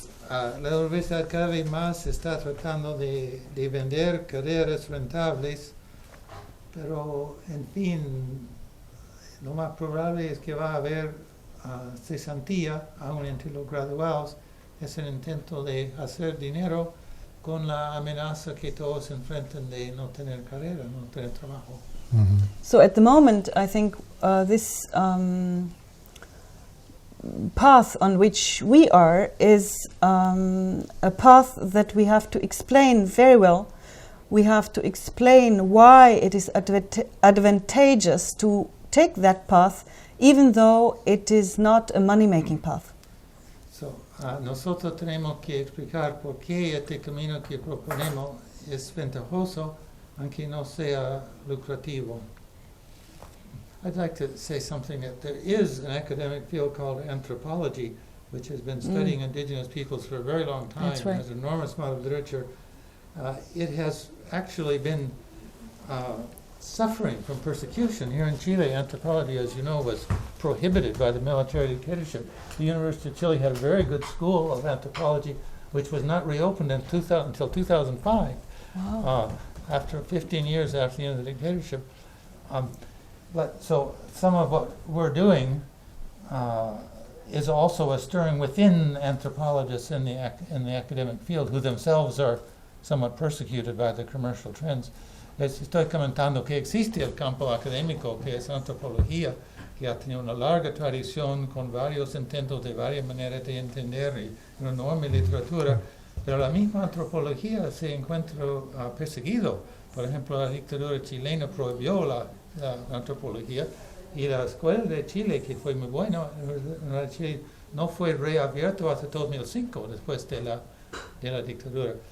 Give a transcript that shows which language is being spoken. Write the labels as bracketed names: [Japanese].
[Spanish] La universidad cada vez más está tratando de vender carreras rentables, pero en fin, lo más probable es que va a haber cesantía, aún entre los graduados. Es el intento de hacer dinero con la amenaza que todos enfrentan de no tener carrera, no tener trabajo. [English] So at the moment, I think this path on which we are is a path that we have to explain very well. We have to explain why it is advantageous to take that path, even though it is not a money-making path. [Spanish] So, nosotros tenemos que explicar por qué este camino que proponemos es ventajoso, aunque no sea lucrativo. [English] I'd like to say something that there is an academic field called anthropology, which has been studying indigenous peoples for a very long time. That's right. Has an enormous amount of literature. It has actually been suffering from persecution. Here in Chile, anthropology, as you know, was prohibited by the military dictatorship. The University of Chile had a very good school of anthropology, which was not reopened until 2005, Wow. after 15 years after the end of the dictatorship. But so some of what we're doing is also a stirring within anthropologists in the academic field, who themselves are somewhat persecuted by the commercial trends. [Spanish] Estoy comentando que existe el campo académico, que es antropología, que ha tenido una larga tradición con varios intentos de varias maneras de entender y una enorme literatura, pero la misma antropología se encuentra perseguido. Por ejemplo, la dictadura chilena prohibió la antropología, y la escuela de Chile, que fue muy buena, en Chile no fue reabierto hasta 2005, después de la dictadura.